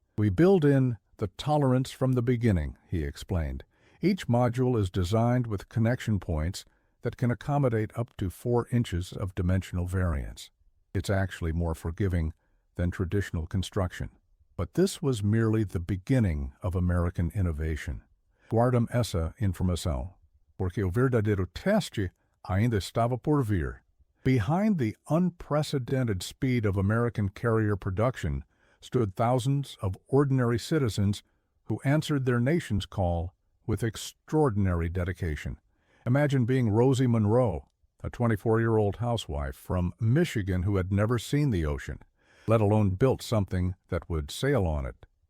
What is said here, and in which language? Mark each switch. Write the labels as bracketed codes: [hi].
[en] "We build in the tolerance from the beginning," he explained. "Each module is designed with connection points that can accommodate up to 4 inches of dimensional variance. It's actually more forgiving than traditional construction." But this was merely the beginning of American innovation. [pt] Guardam essa informação, porque o verdadeiro teste ainda estava por vir. [en] Behind the unprecedented speed of American carrier production stood thousands of ordinary citizens who answered their nation's call with extraordinary dedication. Imagine being Rosie Monroe, a 24-year-old housewife from Michigan who had never seen the ocean, let alone built something that would sail on it.